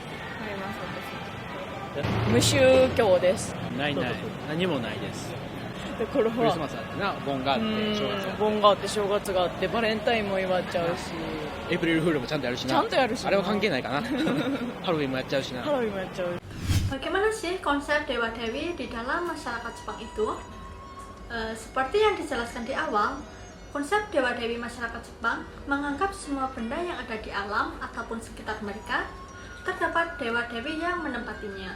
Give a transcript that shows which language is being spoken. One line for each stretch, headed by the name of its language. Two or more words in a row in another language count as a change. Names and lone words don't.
Japanese: 無宗教です。ないない、何もないです。だからクリスマスだってな、盆があって正月があって、盆があって正月があってバレンタインも祝っちゃうし、エイプリルフールもちゃんとやるしな。ちゃんとやるしな。あれは関係ないかな。ハロウィンもやっちゃうしな。ハロウィンもやっちゃう。
Indonesian: Bagaimana sih konsep Dewa Dewi di dalam masyarakat Jepang itu? Seperti yang dijelaskan di awal, konsep Dewa Dewi masyarakat Jepang menganggap semua benda yang ada di alam ataupun sekitar mereka terdapat Dewa Dewi yang menempatinya.